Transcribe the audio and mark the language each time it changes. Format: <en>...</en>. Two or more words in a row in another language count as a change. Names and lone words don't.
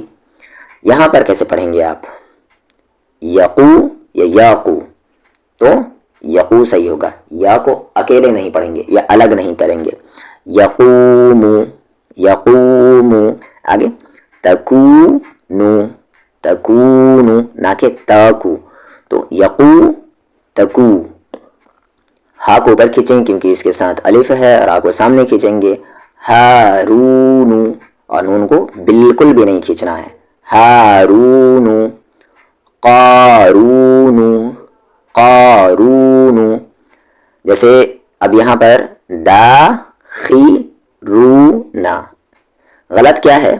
<hi>यहाँ पर कैसे पढ़ेंगे आप? यकू या याकू? तो यकू सही होगा, या को अकेले नहीं पढ़ेंगे या अलग नहीं करेंगे।</hi> <ar>يقومُ، يقومُ.</ar> <hi>आगे तकूनु, तकूनु ना के तकू। तो यकू, तकू। हा को ऊपर खींचेंगे क्योंकि इसके साथ अलिफ है, और हा को सामने खींचेंगे। हारूनु, और नून को बिल्कुल भी नहीं खींचना है। हारूनु, कारूनु, कारूनु। जैसे अब यहाँ पर दाखिरूना, गलत क्या है?</hi>